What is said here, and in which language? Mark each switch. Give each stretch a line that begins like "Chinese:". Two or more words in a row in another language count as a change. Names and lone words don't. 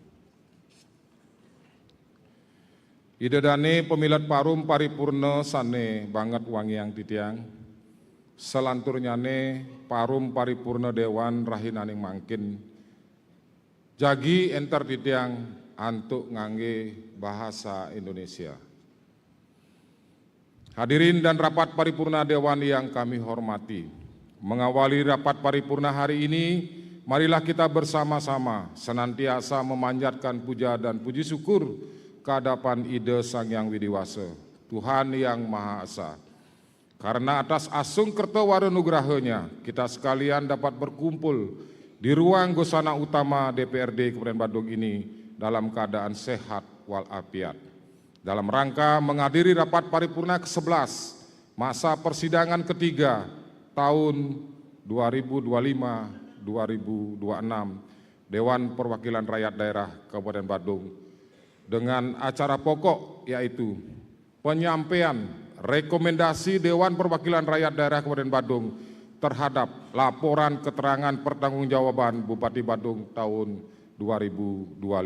Balinese: Idedane pemilat parum paripurna sane banget wangiang titiang. Selanturnyane parum paripurna Dewan rahinaning mangkin jagi enter titiang antuk ngangge bahasa Indonesia.
Indonesian: Hadirin dan rapat paripurna Dewan yang kami hormati, mengawali rapat paripurna hari ini, marilah kita bersama-sama senantiasa memanjatkan puja dan puji syukur kehadapan Ida Sang Hyang Widiwasa, Tuhan yang Maha Esa. Karena atas
Balinese: asung kertawara nugrahanya,
Indonesian: kita sekalian dapat berkumpul di ruang gosana utama DPRD Kabupaten Badung ini dalam keadaan sehat walafiat. Dalam rangka menghadiri rapat paripurna ke-11 masa persidangan ketiga tahun 2025-2026 Dewan Perwakilan Rakyat Daerah Kabupaten Badung dengan acara pokok yaitu penyampaian rekomendasi Dewan Perwakilan Rakyat Daerah Kabupaten Badung terhadap laporan keterangan pertanggungjawaban Bupati Badung tahun 2025.